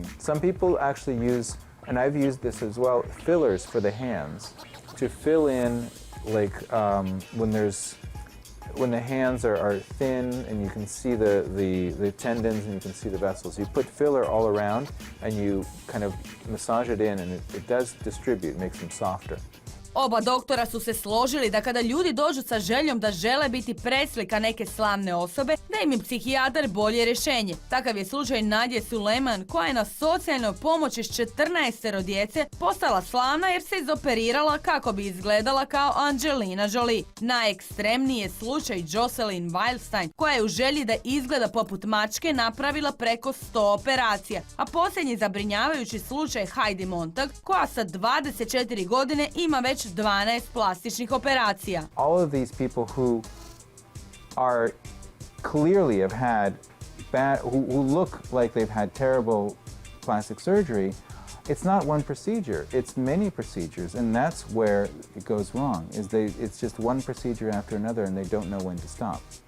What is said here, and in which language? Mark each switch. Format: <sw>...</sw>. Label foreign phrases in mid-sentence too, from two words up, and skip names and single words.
<en>Some people actually use, and I've used this as well, fillers for the hands to fill in, like when the hands are thin and you can see the tendons and you can see the vessels. You put filler all around and you kind of massage it in, and it does distribute, makes them softer.</en> <hr>Oba doktora su se složili da kada ljudi dođu sa željom da žele biti preslika neke slavne osobe, da im je psihijatar bolje rješenje. Takav je slučaj Nadje Suleman, koja je na socijalnoj pomoći s 14 djece postala slavna jer se izoperirala kako bi izgledala kao Angelina Jolie. Najekstremniji je slučaj Jocelyn Wildstein, koja je u želji da izgleda poput mačke napravila preko 100 operacija. A posljednji zabrinjavajući slučaj Heidi Montag, koja sa 24 godine ima već 12 plastičnih operacija.</hr> <en>All of these people who are clearly have had bad, who look like they've had terrible plastic surgery, it's not one procedure, it's many procedures, and that's where it goes wrong, it's just one procedure after another and they don't know when to stop.</en>